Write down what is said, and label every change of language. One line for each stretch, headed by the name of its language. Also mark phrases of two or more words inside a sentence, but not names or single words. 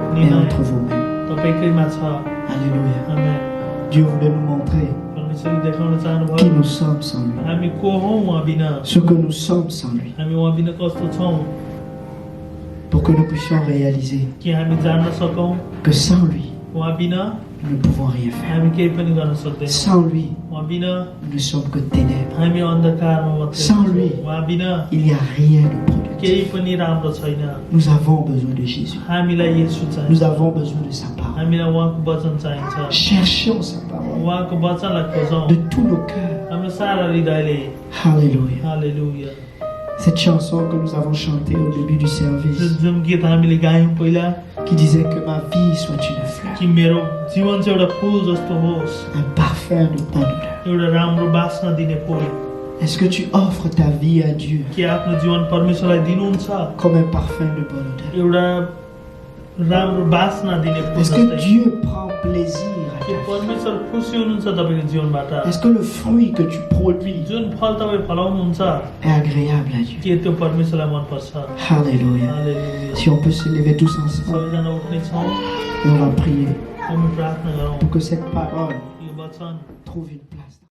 French: est
Nepali: निर्णय
French: entre vos mains.
Nepali: तपाईँकैमा छ।
French: Alléluia.
Nepali: आमेन।
French: Dieu voulait nous montrer
Nepali: परमेश्वरले देखाउन
French: qui
Nepali: चाहनुभयो
French: nous sommes sans lui.
Nepali: हामी को हौँ उहाँ बिना,
French: Ce que nous sommes sans lui.
Nepali: हामी उहाँ बिना कस्तो छौँ,
French: Pour que nous puissions réaliser
Nepali: कि हामी जान्न सकौँ
French: que sans lui,
Nepali: उहाँ बिना
French: nous ne pouvons rien faire.
Nepali: हामी केही पनि गर्न सक्दैनौँ।
French: Sans lui,
Nepali: उहाँ बिना
French: nous ne sommes que ténèbres.
Nepali: हामी अन्धकारमा मात्रै
French: Sans
Nepali: छौँ।
French: lui,
Nepali: उहाँ बिना
French: il n'y a rien de productif.
Nepali: केही
French: positif.
Nepali: पनि राम्रो छैन।
French: Nous avons besoin de Jésus.
Nepali: हामीलाई येशू चाहिन्छ,
French: Nous avons besoin de sa parole.
Nepali: हामीलाई उहाँको वचन चाहिन्छ।
French: Cherchons sa parole
Nepali: उहाँको वचनलाई खोजौँ
French: de tous nos cœurs.
Nepali: हाम्रो सारा हृदयले।
French: Alléluia.
Nepali: हालेलुया।
French: Cette chanson que nous avons chantée au début du service,
Nepali: जुन गीत हामीले गायौँ पहिला
French: qui disait que ma vie soit une fleur,
Nepali: कि मेरो जीवन चाहिँ एउटा फुल जस्तो होस्,
French: un parfum de bonheur.
Nepali: एउटा राम्रो बास्ना दिने फुल।
French: Est-ce que tu offres ta vie à Dieu
Nepali: के आफ्नो जीवन परमेश्वरलाई दिनुहुन्छ
French: comme un parfum de bonne odeur?
Nepali: एउटा राम्रो बास्ना दिने फुल
French: Est-ce que
Nepali: जस्तै?
French: Dieu prend plaisir à
Nepali: के
French: ta vie?
Nepali: परमेश्वर खुसी हुनुहुन्छ तपाईँको जीवनबाट?
French: Est-ce que le fruit que tu produis
Nepali: जुन फल तपाईँ फलाउनुहुन्छ
French: est agréable à Dieu?
Nepali: के त्यो परमेश्वरलाई मनपर्छ?
French: Alléluia.
Nepali: हालेलुया।
French: Si on peut se lever tous ensemble
Nepali: सबैजना उठ्नेछौँ,
French: et on va prier
Nepali: हामी प्रार्थना गरौँ
French: pour que cette parole
Nepali: यो वचन
French: trouve une place.